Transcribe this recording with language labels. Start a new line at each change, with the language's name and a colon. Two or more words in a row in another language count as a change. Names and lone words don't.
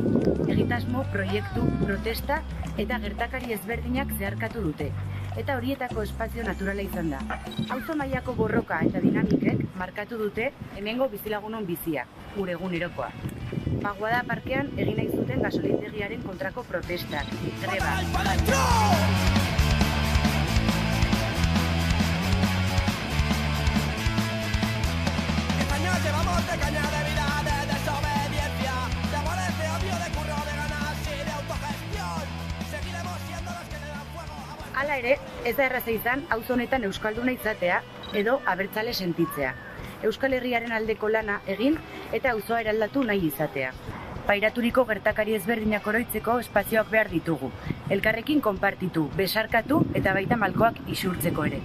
Basque: Egitasmo, proiektu, protesta eta gertakari ezberdinak zeharkatu dute. Eta horietako espazio naturala izan da. Auzo mailako borroka eta dinamikek markatu dute hemengo bizilagunon bizia, gure egunerokoa. Pagoada parkean egin nahi zuten gasolindegiaren kontrako protestak, greba.
Spanish: Llevamos de caña de vida, de desobediencia, de amores, de odio, de curro, de ganas y de autogestión. Seguiremos siendo los que le dan fuego a...
Basque: Hala ere, ez da erraza izan auzo honetan euskalduna izatea edo abertzale sentitzea. Euskal Herriaren aldeko lana egin eta auzoa eraldatu nahi izatea. Pairaturiko gertakari ezberdinak oroitzeko espazioak behar ditugu. Elkarrekin konpartitu, besarkatu eta baita malkoak isurtzeko ere.